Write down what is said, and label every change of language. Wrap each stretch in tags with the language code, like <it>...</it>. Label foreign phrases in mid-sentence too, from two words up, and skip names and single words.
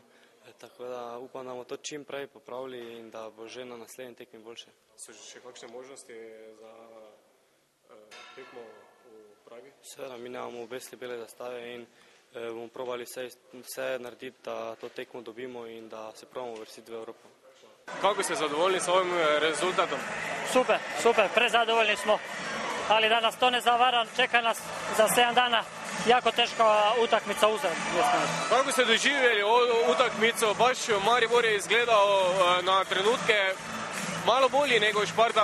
<sl>Tako da upam, da bomo to čim prej popravili in da bo že na naslednji tekmi boljše. So še kakšne možnosti za tekmo v Pragi? Seveda, mi nemamo obesli bele zastave in bomo probali vse narediti, da to tekmo dobimo in da se probamo uvrstiti v Evropo.</sl> <hr>Kako ste zadovoljni s ovim rezultatom? Super, prezadovoljni smo, ali da nas to ne zavara, čeka nas za 7 dana jako teška utakmica uzad. Kako ste doživjeli utakmico? Baš Maribor je izgledal na trenutke malo bolji nego Šparta.</hr>